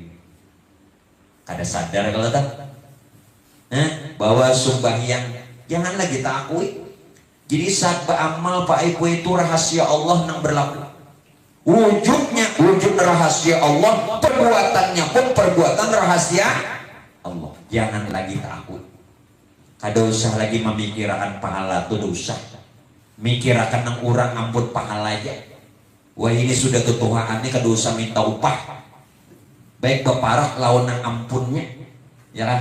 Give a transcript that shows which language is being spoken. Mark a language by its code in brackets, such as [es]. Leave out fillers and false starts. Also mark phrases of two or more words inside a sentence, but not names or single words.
[bjn] Kada sadar kalau tak? [id] Bahwa sembahyang janganlah kita akui. Jadi saat beramal Pak Ibu itu rahasia Allah yang berlaku. Wujudnya wujud rahasia Allah, perbuatannya pun perbuatan rahasia Allah. Jangan lagi takut. [bjn] Kada usah lagi memikirkan pahala itu dosa. Mikirkan yang orang ampun pahala aja. Wah ini sudah ketuhaan ini kada usah minta upah. Baik beparak lawan yang ampunnya. [id] Ya kan?